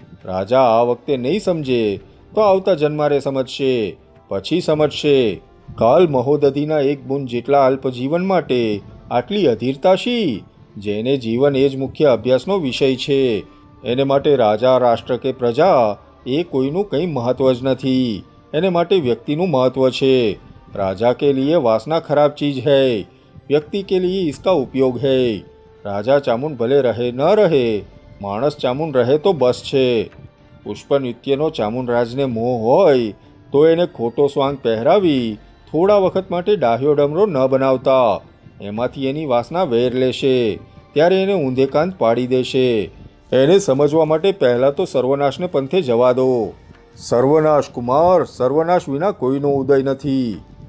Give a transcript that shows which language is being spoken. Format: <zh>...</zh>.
<gu>રાજા આ વખતે નહીં સમજે તો આવતા જન્મારે સમજશે, પછી સમજશે. કાલ મહોદધિના એક બુંદ જેટલા અલ્પજીવન માટે આટલી અધીરતાશી? જેને જીવન એ જ મુખ્ય અભ્યાસનો વિષય છે, એને માટે રાજા, રાષ્ટ્ર કે પ્રજા એ કોઈનું કંઈ મહત્ત્વ જ નથી. એને માટે વ્યક્તિનું મહત્ત્વ છે.</gu> <hi>राजा के लिए वासना खराब चीज है, व्यक्ति के लिए इसका उपयोग है. राजा चामुंड भले रहे न रहे, माणस चामुंड</hi> <gu>રહે તો બસ છે. પુષ્પ નૃત્યનો ચામુંડરાજને મોહ હોય તો એને ખોટો સ્વાંગ પહેરાવી થોડા વખત માટે ડાહ્યો ડમરો ન બનાવતા. એમાંથી એની વાસના વેર લેશે, ત્યારે એને ઊંધે કાંત પાડી દેશે. એને સમજવા માટે પહેલાં તો સર્વનાશને પંથે જવા દો. સર્વનાશ કુમાર, સર્વનાશ વિના કોઈનો ઉદય નથી.</gu>